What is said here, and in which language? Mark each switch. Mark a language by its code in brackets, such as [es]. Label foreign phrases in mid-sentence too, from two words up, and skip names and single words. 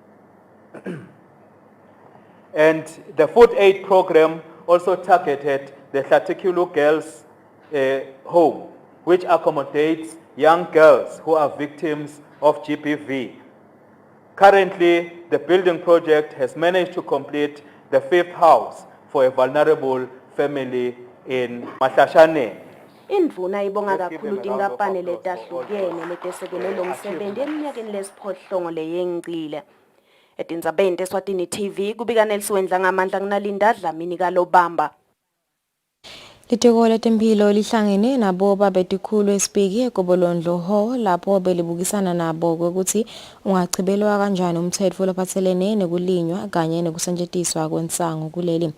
[en] And the food aid program also targeted the Hlatikulu Girls Home, which accommodates young girls who are victims of GBV. Currently, the building project has managed to complete the 5th house for a vulnerable family in Mahlashane. [ss] Indvuna ibonga kakhulu tinkapani letahlukene letesekele lo msebenzi eminyakeni lesiphohlongo leyengcile. Etindzabeni teSwatini TV kubika Nelsiwendla ngamandla kunalinda Dlamini kalobamba. Litiko letemphilo lihlangene nabo babetikhulu esipiki eGobolondlo Hall lapho belibukisana nabo ukuthi ungachibelwa kanjani umthetho lophathelene nekulinywa kanye nekusetshenziswa kwensangu kuleli.